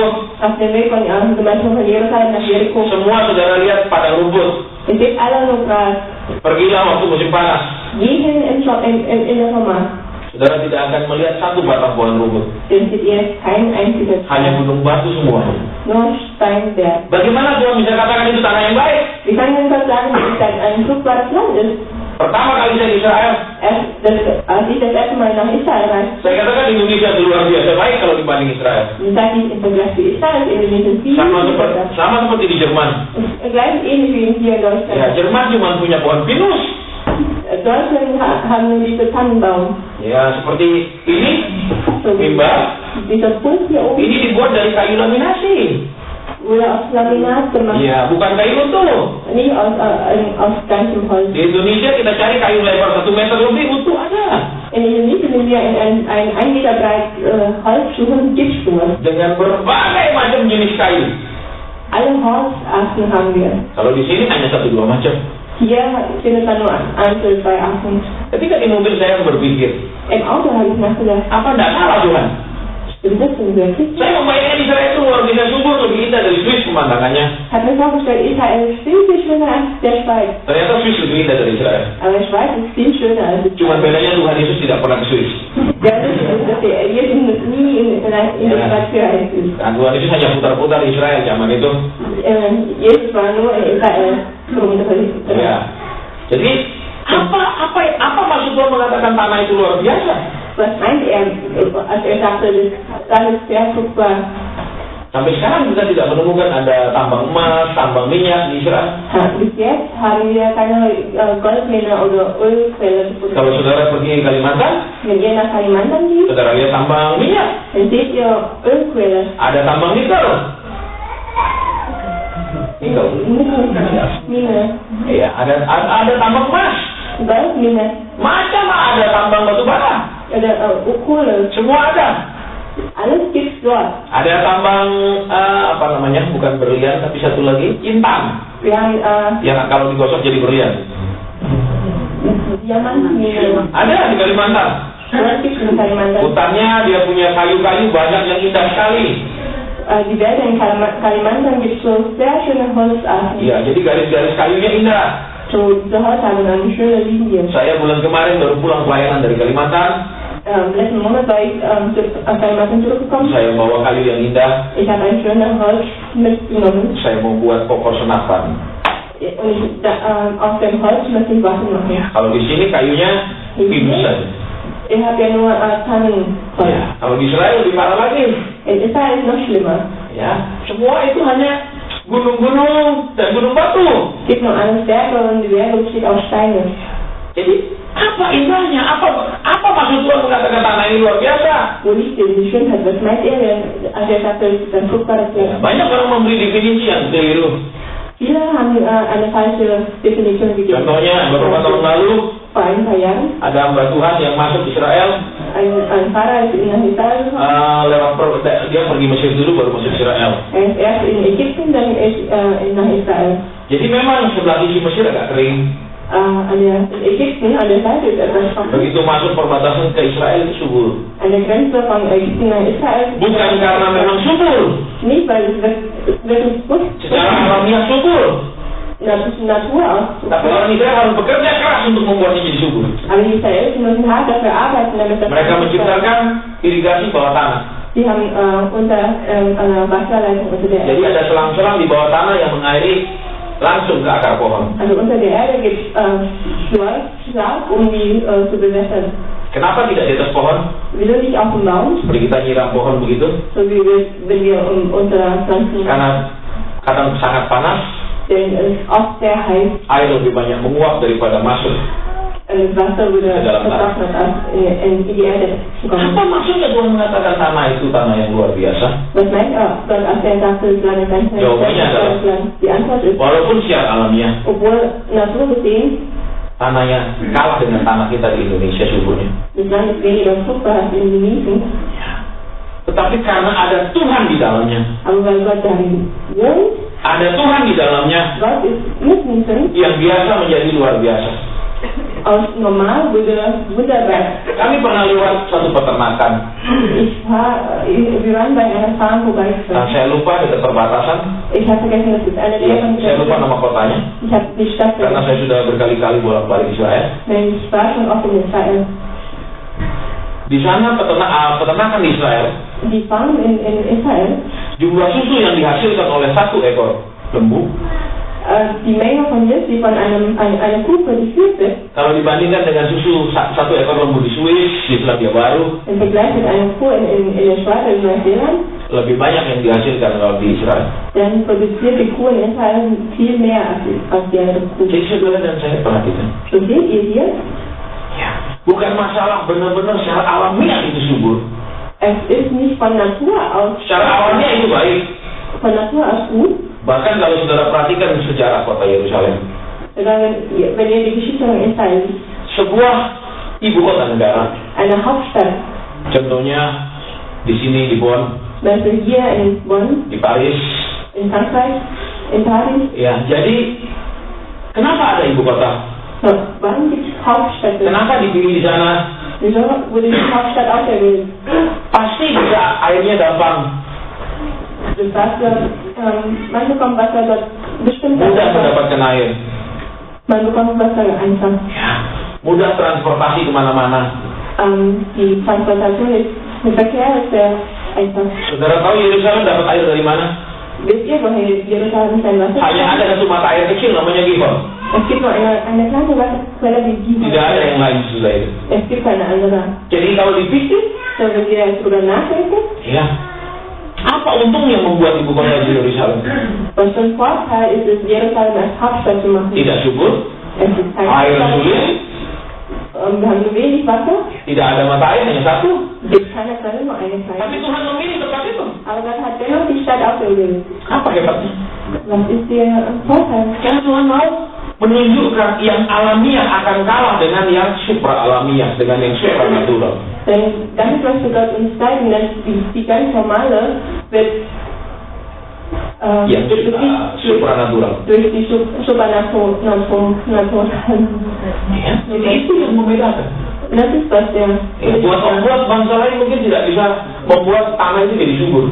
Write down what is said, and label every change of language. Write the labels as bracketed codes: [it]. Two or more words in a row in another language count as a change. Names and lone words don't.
[de] Auf dem Weg von Jerusalem nach Jericho. [id] semua saudara lihat padang rumput. [de] Es gibt alle nur Gras. [id] Pergilah waktu musim panas. [de] Geh hin in der Sommer. [id] Saudara tidak akan melihat satu batang pohon rumput. [de] Dann seht ihr kein einziges [id] Hanya gunung batu semua. [de] nur Steinberg. [id] Bagaimana Tuhan bisa katakan itu tanah yang baik? [de] Wie kann denn Gott sagen, dass es ein fruchtbares Land ist? [id] Pertama kali saya di Israel, [de] Als ich das erste Mal nach Israel reiste, [id] saya katakan Indonesia itu luar biasa baik kalau dibanding Israel. [de] dann sage ich im Vergleich zu Israel, Indonesien viel besser. [id] Sama seperti di Jerman. [de] Gleich ähnlich wie hier in [id] Ya, [de] Deutschland. [id] Jerman cuma punya pohon pinus. [de] Deutschland haben nur diese Tannenbaum. [id] Ya, seperti ini, [de] So, [id] mimbar. [de] dieser Pult hier oben [id] Ini dibuat dari kayu laminasi. [de] wurde aus Laminat gemacht, [id] Ya, bukan kayu utuh. [de] nicht aus ganzem Holz. [id] Di Indonesia kita cari kayu lebar 1 meter lebih utuh ada. [de] In Indonesien, wenn wir ein 1 Meter breit Holz suchen, gibt es sowas. [id] Dengan berbagai macam jenis kayu. [de] Alle Holzarten haben wir. [id] Kalau di sini hanya 1-2 macam. [de] Hier findet man nur einzeln 2 Arten. [id] Ketika di mobil saya berpikir, [de] Im Auto habe ich nachgedacht, [id] apa tidak salah Tuhan? [de] stimmt das denn wirklich? [id] Saya membayangkan Israel itu luar biasa subur, lebih indah dari Swiss pemandangannya. [de] Hat mir vorgestellt, Israel ist viel, viel schöner als der Schweiz. [id] Ternyata Swiss lebih indah dari Israel. [de] Aber Schweiz ist viel schöner als die [id] Cuma [de] Schweiz. [id] bedanya Tuhan Yesus tidak pernah ke Swiss. [de] Der Unterschied ist, dass Jesus nie in der Schweiz gereist ist. [id] Nah, Tuhan Yesus hanya putar-putar di Israel zaman itu. [de] Jesus war nur in Israel rumgereist. [id] Ya. Jadi apa maksud Tuhan mengatakan tanah itu luar biasa? [de] Was meint als sagte, das ist sehr fruchtbar? [id] Sampai sekarang kita tidak menemukan ada tambang emas, tambang minyak di Israel. [de] Bis jetzt haben wir keine Goldmine oder Ölquelle gefunden. [id] Kalau saudara pergi ke Kalimantan, [de] Wenn ihr nach Kalimantan geht, [id] saudara lihat tambang minyak, [de] dann seht ihr Ölquelle. [id] ada tambang nikel. Nikel. [de] Mine. [id] Iya, ada tambang emas. [de] Goldmine. [id] Macam ada tambang batu bara. [de] Oder Kohle. [id] Semua ada. [de] Alles gibt's dort. [id] Ada tambang bukan berlian tapi satu lagi intan. [de] Wir haben [id] Yang kalau digosok jadi berlian. [de] Diamantmine. [id] Ada di Kalimantan. [de] Das gibt's in Kalimantan. [id] Hutannya dia punya kayu-kayu banyak yang indah sekali. [de] Die Wälder in Kalimantan gibt so sehr schöne Holzarten. [id] Iya, jadi garis-garis kayunya indah. [de] So, diese Holz haben eine schöne Linie. [id] Saya bulan kemarin baru pulang pelayanan dari Kalimantan. [de] Letzten Monat war ich aus Kalimantan zurückgekommen. [id] Saya bawa kayu yang indah. [de] Ich habe ein schönes Holz mitgenommen. [id] Saya mau buat pokok senapan. [de] Und aus dem Holz möchte ich Waffen machen. [id] Kalau di sini kayunya pinus saja. [de] Ich habe ja nur Tannenholz. [id] Ya, kalau di Israel lebih parah lagi. [de] In Israel ist noch schlimmer. [id] Ya, semua itu hanya gunung-gunung dan gunung batu. [de] Es gibt nur alles Berge und die Berge besteht aus Steinen. [id] Jadi apa indahnya? Apa maksud Tuhan mengatakan tanah ini luar biasa? [de] Wo liegt denn die Schönheit? Was meint er, als er sagte, es ist ein fruchtbares Land? [id] Banyak orang memberi definisi yang keliru. [de] Viele haben eine falsche Definition gegeben. [id] Contohnya, beberapa tahun lalu [de] Vor ein paar Jahren, [id] ada hamba Tuhan yang masuk Israel. [de] ein Pfarrer ist in Israel gekommen. [id] Dia pergi Mesir dulu baru masuk Israel. [de] Er ist erst in Ägypten, dann nach Israel. [id] Jadi memang sebelah sisi Mesir agak kering. [de] In Ägypten, an der Seite ist etwas trocken. [id] Begitu masuk perbatasan ke Israel itu subur. [de] An der Grenze von Ägypten nach Israel. [id] Bukan karena memang subur. [de] Nicht, weil es wirklich gut [id] Secara alamiah subur. [de] Natur aus. [id] Tapi orang Israel harus bekerja keras untuk membuatnya jadi subur. [de] Aber die Israeliten müssen hart dafür arbeiten, damit das [id] Mereka menciptakan irigasi bawah tanah. [de] Sie haben eine Wasserleitung unter der [id] Jadi [de] Erde. [id] ada selang-selang di bawah tanah yang mengairi langsung ke akar pohon. [de] Also unter der Erde gibt es Schlag, um die zu bewässern. [id] Kenapa tidak di atas pohon? [de] Wieso nicht auf dem Baum? [id] Seperti kita nyiram pohon begitu? [de] So wie wenn wir unsere Pflanzen. [id] Karena kadang sangat panas, [de] Denn es ist oft sehr heiß. [id] air lebih banyak menguap daripada masuk. [de] Das Wasser würde vertrocknet, als in die Erde zu kommen. [id] Apa maksudnya Tuhan mengatakan tanah itu tanah yang luar biasa? [de] Was meint Gott, als er sagte, es war eine ganz [id] Jawabannya adalah, [de] Die Antwort ist, [id] walaupun secara alamiah [de] obwohl Natur gesehen, [id] tanahnya kalah dengan tanah kita di Indonesia suburnya, [de] das Land ist weniger fruchtbar als in Indonesien, [id] tetapi karena ada Tuhan di dalamnya, [de] aber weil Gott darin wohnt, [id] ada Tuhan di dalamnya [de] Gott ist mitten drin, [id] yang biasa menjadi luar biasa. [de] aus normal wurde wunderbar. [id] Kami pernah lewat satu peternakan. [de] Wir waren bei einer Farm vorbeigefahren. [id] Saya lupa dekat perbatasan. [de] Ich habe vergessen, das ist eine [id] Ya, [de] der [id] saya lupa nama kotanya. [de] Ich habe die Stadt [id] Karena saya sudah berkali-kali bolak-balik Israel. [de] Ich war schon oft in Israel. [id] Di sana peternakan di Israel, [de] Die Farm in Israel, [id] jumlah susu yang dihasilkan oleh satu ekor lembu, [de] die Menge von Milch, die von einer Kuh produziert wird, [id] kalau dibandingkan dengan susu satu ekor lembu di Swiss, di Selandia Baru, [de] im Vergleich mit einer Kuh in der Schweiz oder Neuseeland, [id] lebih banyak yang dihasilkan kalau di Israel. [de] dann produziert die Kuh in Israel viel mehr als die andere Kuh. [id] Jadi saudara dan saya perhatikan. [de] So seht ihr hier, [id] Ya, bukan masalah benar-benar secara alamiah itu subur. [de] es ist nicht von Natur aus, [id] Secara alamiah itu baik. [de] von Natur aus gut, [id] Bahkan kalau saudara perhatikan sejarah kota Yerusalem, [de] sondern wenn ihr die Geschichte von Israel, [id] sebuah ibu kota negara. [de] eine Hauptstadt, [id] Contohnya di sini di Bonn, [de] also hier in Bonn, [id] di Paris. [de] in Frankreich, in Paris, [id] Ya, jadi kenapa ada ibu kota? [de] so, warum gibt es Hauptstädte? [id] Kenapa dipilih di sana? [de] Wieso wurde die Hauptstadt auserwählt? [id] Pasti bisa airnya gampang, [de] Das Wasser, man bekommt Wasser dort bestimmt [id] mudah [de] einfach. [id] mendapatkan air. [de] Man bekommt Wasser einfach. [id] Ya, mudah transportasi kemana-mana. [de] Die Transportation ist, der Verkehr ist sehr einfach. [id] Saudara tahu Yerusalem dapat air dari mana? [de] Wisst ihr, woher Jerusalem sein Wasser [id] Hanya ada satu mata air kecil namanya Gihon. [de] Es gibt nur eine kleine Wasserquelle, die Gihon. [id] Tidak ada yang lain sesudah itu. [de] Es gibt keine andere. [id] Jadi kalau dipikir, [de] So, wenn wir darüber nachdenken, [id] ya, Apa untungnya membuat ibu kota Yerusalem? [de] Was für ein Vorteil ist es, Jerusalem als Hauptstadt zu machen? [id] Tidak subur, [de] Es ist kein [id] air sulit, [de] wir haben nur wenig Wasser, [id] tidak ada mata air, hanya satu. [de] es gibt keine Quelle, nur eine Quelle. [id] Tapi Tuhan memilih tempat itu. [de] Aber Gott hat dennoch die Stadt ausgewählt. [id] Apa hebatnya? [de] Was ist der Vorteil? [id] Karena Tuhan mau menunjukkan yang alamiah akan kalah dengan yang supra alamiah, dengan yang supranatural. [de] Denn damit möchte Gott uns zeigen, dass die ganz normale wird [id] Yang supranatural. [de] durch die supernatural. [id] Ya, jadi itu yang membedakan. [de] Das ist was der. [id] Ya, buat bangsa lain mungkin tidak bisa membuat tanah itu jadi subur.